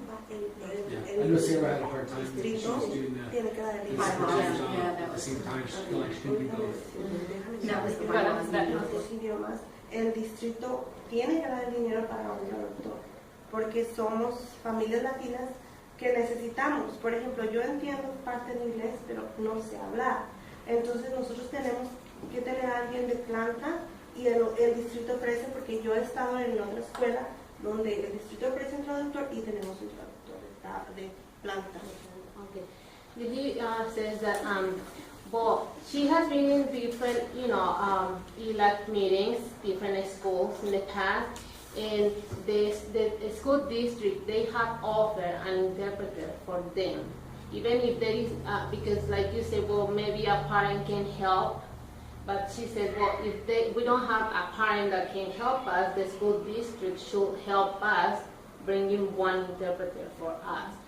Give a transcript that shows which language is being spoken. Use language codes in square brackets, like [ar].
[en] Yeah, I know Sarah had a hard time, she was doing that. Yeah, that At the was- same time, she felt like she couldn't do both. That was the But bylaw. it's that- [es] Los idiomas, el distrito tiene que dar el dinero para un traductor, porque somos familias latinas que necesitamos. Por ejemplo, yo entiendo parte en inglés, pero no sé hablar. Entonces nosotros tenemos que tener a alguien de planta y el distrito ofrece, porque yo he estado en otra escuela donde el distrito ofrece un traductor y tenemos un traductor de planta. [en] Okay. He says that, well, she has been in different, ELAC meetings, different schools in the past, and the school district, they have offered an interpreter for them. Even if there is, because like you said, well, maybe a parent can help, but she said, well, if we don't have a parent that can help us, the school district should help us bringing one interpreter for us.